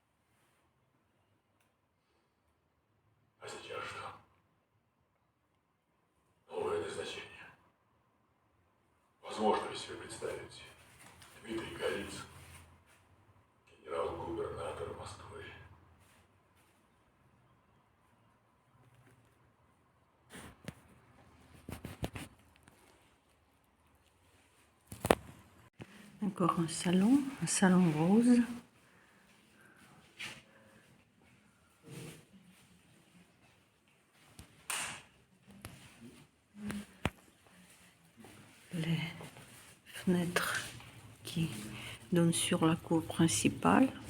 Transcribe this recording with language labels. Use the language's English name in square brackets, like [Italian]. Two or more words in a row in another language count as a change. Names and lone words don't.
[Russian] А сейчас что? Новое назначение. Возможно ли себе представить Дмитрий Голицын, генерал-губернатор Москвы? [French] Encore un salon rose. Les fenêtres qui donnent sur la cour principale.